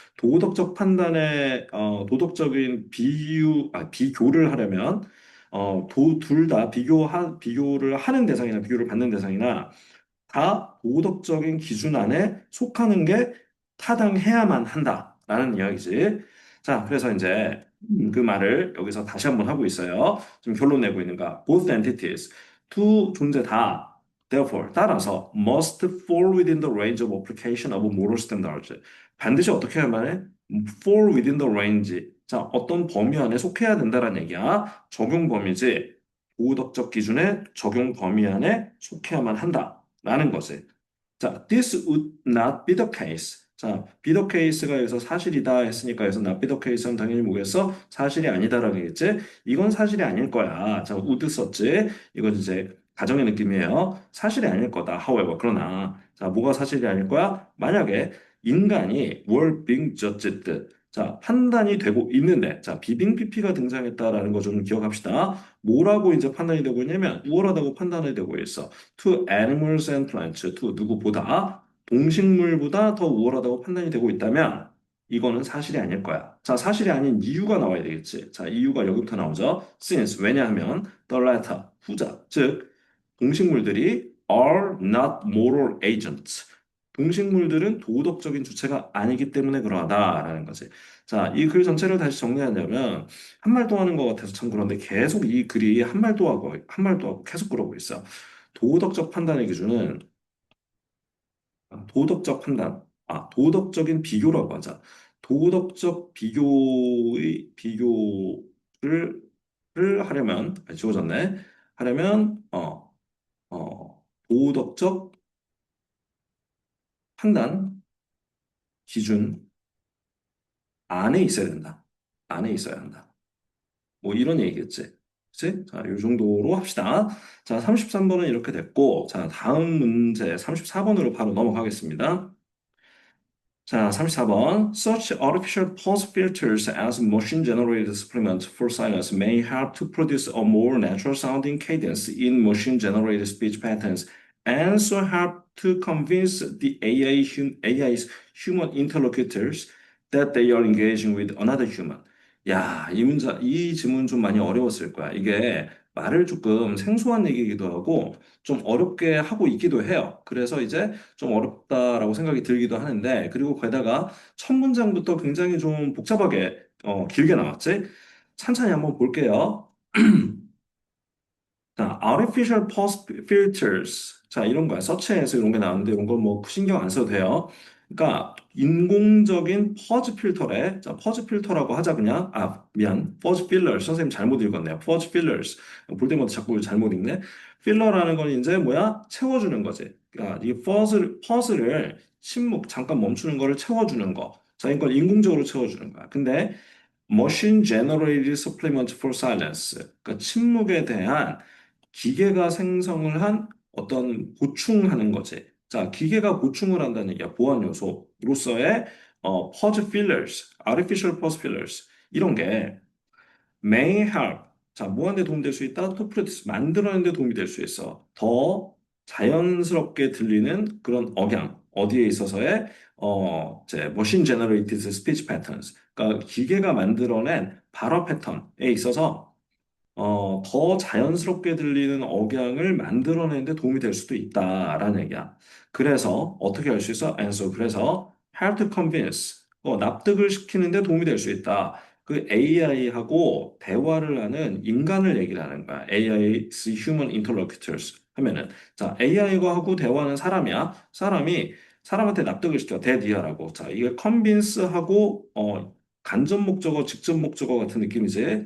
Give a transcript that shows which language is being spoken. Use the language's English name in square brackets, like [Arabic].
[Korean] 도덕적 판단에 도덕적인 비교를 하려면 둘 다 비교를 하는 대상이나 비교를 받는 대상이나 다 도덕적인 기준 안에 속하는 게 타당해야만 한다라는 이야기지. 자, 그래서 이제 그 말을 여기서 다시 한번 하고 있어요. 지금 결론 내고 있는가? [English] Both entities, [Korean] 두 존재 다, [English] therefore, [Korean] 따라서 [English] must fall within the range of application of moral standards. [Korean] 반드시 어떻게 해야만 해? [English] fall within the range. [Korean] 자, 어떤 범위 안에 속해야 된다라는 얘기야. 적용 범위지. 도덕적 기준의 적용 범위 안에 속해야만 한다라는 거지. [English] 자, this would not be the case. [Korean] 자, [English] be the case [Korean] 가 여기서 사실이다 했으니까 여기서 [English] not be the case [Korean] 는 당연히 뭐겠어? 사실이 아니다라는 얘기겠지? 이건 사실이 아닐 거야. 자, would 썼지? 이건 이제 가정의 느낌이에요. 사실이 아닐 거다. However, 그러나 자, 뭐가 사실이 아닐 거야? 만약에 인간이 [English] were being judged. [Korean] 자, 판단이 되고 있는데, 자, 비빙피피가 등장했다라는 거 좀 기억합시다. 뭐라고 이제 판단이 되고 있냐면, 우월하다고 판단이 되고 있어. [English] To animals and plants, to [Korean] 누구보다, 동식물보다 더 우월하다고 판단이 되고 있다면, 이거는 사실이 아닐 거야. 자, 사실이 아닌 이유가 나와야 되겠지. 자, 이유가 여기부터 나오죠. [English] Since, [Korean] 왜냐하면, [English] the latter, [Korean] 후자, 즉, 동식물들이 [English] are not moral agents. [Korean] 동식물들은 도덕적인 주체가 아니기 때문에 그러하다라는 거지. 자, 이 글 전체를 다시 정리하자면 한말도 하는 것 같아서 참 그런데 계속 이 글이 한말도 하고 계속 그러고 있어. 도덕적 판단의 기준은 도덕적 판단, 도덕적인 비교라고 하자. 도덕적 비교를 하려면 지워졌네. 하려면 도덕적 판단 기준 안에 있어야 된다. 안에 있어야 한다. 뭐 이런 얘기겠지. 그치? 자, 이 정도로 합시다. 자, 33번은 이렇게 됐고, 자, 다음 문제 34번으로 바로 넘어가겠습니다. 자, 34번. [English] Such artificial pulse filters as machine-generated supplements for silence may help to produce a more natural sounding cadence in machine-generated speech patterns and so help to convince the AI's human interlocutors that they are engaging with another human. [Korean] 야, 이 질문 좀 많이 어려웠을 거야. 이게 말을 조금 생소한 얘기이기도 하고 좀 어렵게 하고 있기도 해요. 그래서 이제 좀 어렵다라고 생각이 들기도 하는데, 그리고 게다가 첫 문장부터 굉장히 좀 복잡하게, 길게 나왔지? 찬찬히 한번 볼게요. 자, [English] artificial pulse filters. [Korean] 자, 이런 거야. 서치에서 이런 게 나오는데, 이런 거 뭐 신경 안 써도 돼요. 그러니까, 인공적인 퍼즈 필터래. 자, 퍼즈 필터라고 하자, 그냥. 아, 미안. 퍼즈 필러. 선생님 잘못 읽었네요. 퍼즈 필러스. 볼 때마다 자꾸 잘못 읽네. 필러라는 건 이제 뭐야? 채워주는 거지. 그러니까, 이 퍼즐을 침묵, 잠깐 멈추는 거를 채워주는 거. 자, 이걸 인공적으로 채워주는 거야. [English] 근데, Machine Generated Supplement for Silence. [Korean] 그러니까 침묵에 대한 기계가 생성을 한 어떤 보충하는 거지. 자, 기계가 보충을 한다는 얘기야. 보완 요소로서의 [English] pause fillers, artificial pause fillers [Korean] 이런 게 [English] may help. [Korean] 자, 뭐하는 데 도움될 수 있다? [English] to produce, [Korean] 만들어내는 데 도움이 될 수 있어. 더 자연스럽게 들리는 그런 억양, 어디에 있어서의 이제 [English] machine generated speech patterns. [Korean] 그러니까 기계가 만들어낸 발어 패턴에 있어서 더 자연스럽게 들리는 억양을 만들어내는 데 도움이 될 수도 있다라는 얘기야. 그래서 어떻게 할 수 있어? [English] answer. [Korean] 그래서 [English] help to convince. [Korean] 납득을 시키는 데 도움이 될 수 있다. 그 AI하고 대화를 하는 인간을 얘기를 하는 거야. [English] AI's human interlocutors [Korean] 하면은 자, AI가 하고 대화하는 사람이야. 사람이 사람한테 납득을 시켜. 대디하라고. 자, 이게 convince하고 간접 목적어, 직접 목적어 같은 느낌이지.